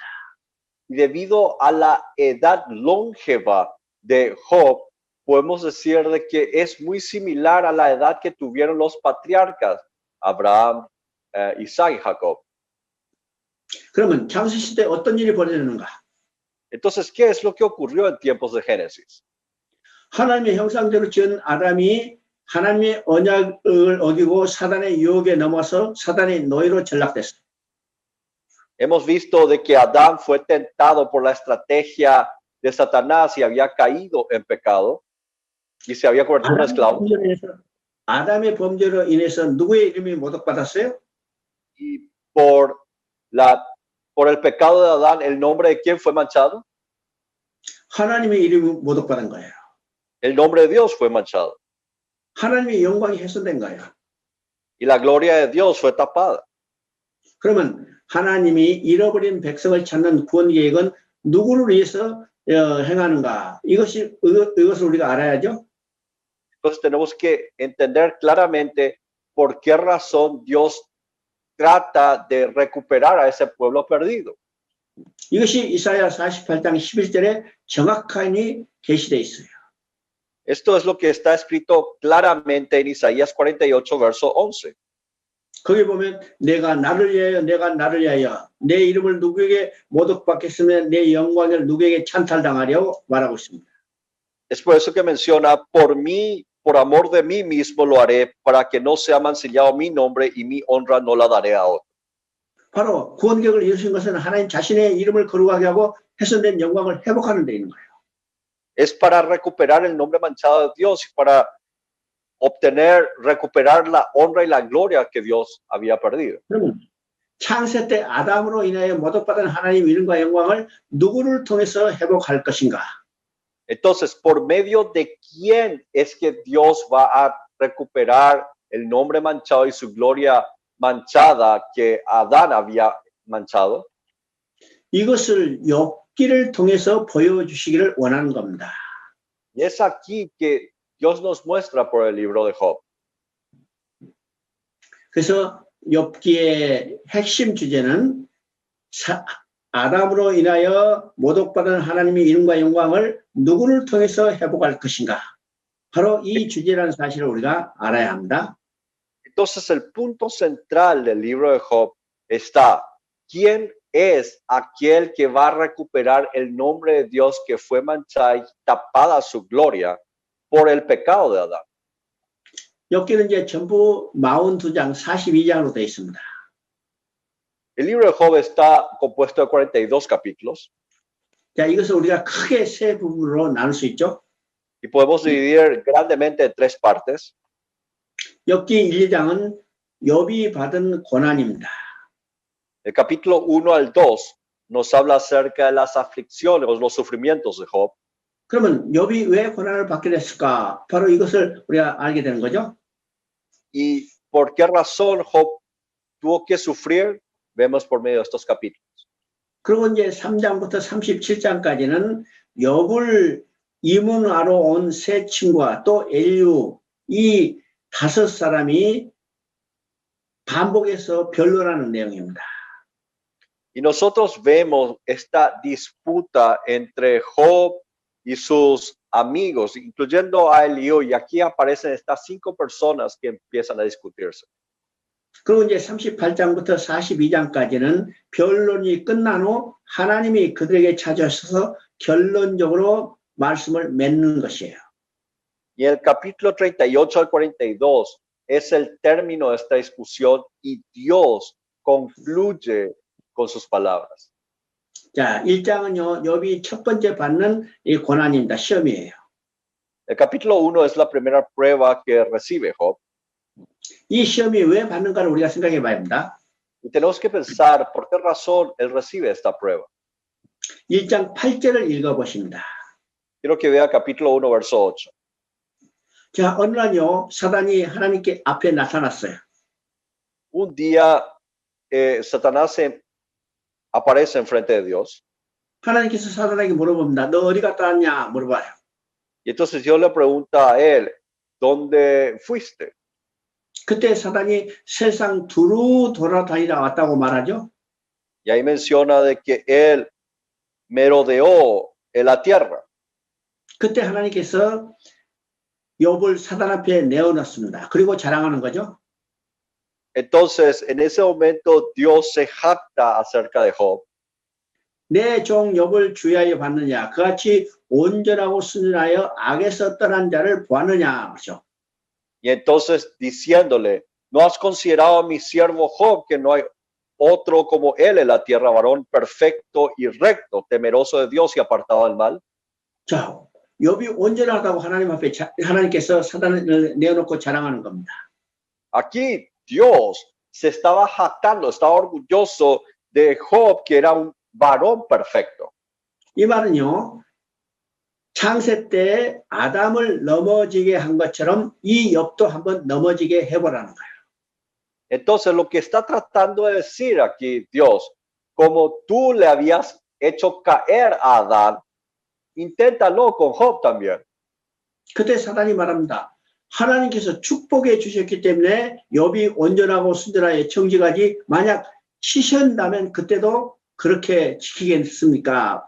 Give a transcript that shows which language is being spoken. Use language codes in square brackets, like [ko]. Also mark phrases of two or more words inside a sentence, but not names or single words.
[es] Y debido a la edad longeva de Job, podemos decir de que es muy similar a la edad que tuvieron los patriarcas, Abraham, Isaac y Jacob. [ko] 그러면 창세 시대에 어떤 일이 벌어졌는가? [es] Entonces, ¿qué es lo que ocurrió en tiempos de Génesis? [ko] 하나님의 형상대로 지은 아담이 하나님의 언약을 어기고 사단의 유혹에 넘어서 사단의 노예로 전락됐어요. [es] Hemos visto de que Adán fue tentado por la estrategia de Satanás y había caído en pecado y se había convertido en un esclavo. [ko] 아담의 범죄로 인해서 누구의 이름이 모독받았어요? [es] Y por el pecado de Adán, ¿el nombre de quién fue manchado? [ko] 하나님의 이름이 모독받은 거예요. [es] El nombre de Dios fue manchado. [ko] 하나님의 영광이 훼손된 거예요. [es] Y la gloria de Dios fue tapada. [ko] 그러면 하나님이 잃어버린 백성을 찾는 구원 계획은 누구를 위해서 행하는가? 이것을 우리가 알아야죠. [es] Entonces tenemos que entender claramente por qué razón Dios trata de recuperar a ese pueblo perdido. [ko] 이것이 이사야 48장 11절에 정확하니 계시되어 있어요. [es] Esto es lo que está escrito claramente en Isaías 48, verso 11. [ko] 거기 보면 내가 나를 위하여 내 이름을 누구에게 모독받겠으며 내 영광을 누구에게 찬탈당하려고 말하고 있습니다. [es] Es por eso que menciona, por mí, por amor de mí mismo lo haré, para que no sea mancillado mi nombre y mi honra no la daré a otro. [ko] 바로 구원 계획을 이루신 것은 하나님 자신의 이름을 거룩하게 하고 훼손된 영광을 회복하는 데 있는 거예요. [es] Es para recuperar el nombre manchado de Dios y para recuperar la honra y la gloria que Dios había perdido. [ko] 그러면 창세 때 아담으로 인하여 모독받은 하나님 이름과 영광을 누구를 통해서 회복할 것인가? [es] Entonces, ¿por medio de quién es que Dios va a recuperar el nombre manchado y su gloria manchada que Adán había manchado? [ko] 이것을 엽기를 통해서 보여주시기를 원하는 겁니다. [es] Y es aquí que Dios nos muestra por el libro de Job. [ko] 그래서 엽기의 핵심 주제는 아담으로 인하여 모독받은 하나님의 이름과 영광을 누구를 통해서 회복할 것인가? 바로 이 주제라는 사실을 우리가 알아야 합니다. [es] Entonces el punto central del libro de Job está, ¿quién es aquel que va a recuperar el nombre de Dios que fue manchada y tapada su gloria por el pecado de Adán? [ko] 여기는 이제 전부 42장, 42장으로 되어 있습니다. [es] El libro de Job está compuesto de 42 capítulos [ko] 자, 이것을 우리가 크게 세 부분으로 나눌 수 있죠. [es] y podemos dividir grandemente en tres partes. [ko] 여기 1, 2장은 욥이 받은 고난입니다. [es] El capítulo 1 al 2 nos habla acerca de las aflicciones, los sufrimientos de Job. [ko] 그러면 욥이 왜 고난을 받게 됐을까? 바로 이것을 우리가 알게 되는 거죠. [es] ¿Y por qué razón Job tuvo que sufrir? Vemos por medio de estos capítulos. [ko] 그리고 이제 3장부터 37장까지는 욥을 이문하러 온 세 친구와 또 엘류 이 5사람이 반복해서 변론하는 내용입니다. [es] Y nosotros vemos esta disputa entre Job y sus amigos, incluyendo a Eliú, y aquí aparecen estas 5 personas que empiezan a discutirse. [ko] 그리고 이제 38장부터 42장까지는 변론이 끝난 후 하나님이 그들에게 찾아오셔서 결론적으로 말씀을 맺는 것이에요. [es] Y el capítulo 38 al 42 es el término de esta discusión y Dios concluye con sus palabras. [ko] 자, 1장은요, 욥이 첫 번째 받는 이 고난입니다. 시험이에요. [es] El capítulo 1 es la primera prueba que recibe Job. [ko] 이 시험이 왜 받는가를 우리가 생각해 봐야 합니다. [es] Y tenemos que pensar por qué razón él recibe esta prueba. [ko] 1장 8절을 읽어보십니다. [es] Quiero que vea capítulo 1, verso 8. [ko] 자, 어느 날요, 사단이 하나님께 앞에 나타났어요. [es] Un día Satanás aparece enfrente de Dios. [ko] 하나님께서 사단에게 물어봅니다. 너 어디 갔다 왔냐? 물어봐요. [es] Y entonces Dios le pregunta a él, ¿dónde fuiste? [ko] 그때 사단이 세상 두루 돌아다니다 왔다고 말하죠. [es] Y ahí menciona de que él merodeó en la tierra. [ko] 그때 하나님께서 욥을 사단 앞에 내어놨습니다. 그리고 자랑하는 거죠. [es] Entonces, en ese momento, Dios se jacta acerca de Job. [ko] 내 종 욥을 주의하여 봤느냐? 그같이 온전하고 순전하여 악에서 떠난 자를 보았느냐? 그렇죠. [es] Y entonces, diciéndole, ¿no has considerado a mi siervo Job, que no hay otro como él en la tierra, varón perfecto y recto, temeroso de Dios y apartado del mal? [ko] 자, 욥이 온전하다고 하나님 앞에 하나님께서 사단을 내어놓고 자랑하는 겁니다. [es] Aquí Dios se estaba jactando, estaba orgulloso de Job, que era un varón perfecto. [ko] 이 말은요, 창세 때 아담을 넘어지게 한 것처럼 이 욥도 한번 넘어지게 해보라는 거예요. [es] Entonces, lo que está tratando de decir aquí Dios, como tú le habías hecho caer a Adán, inténtalo con Job también. [ko] 그때 사단이 말합니다. 하나님께서 축복해 주셨기 때문에 욥이 온전하고 순전하게 정직하지 만약 치셨다면 그때도 그렇게 지키겠습니까?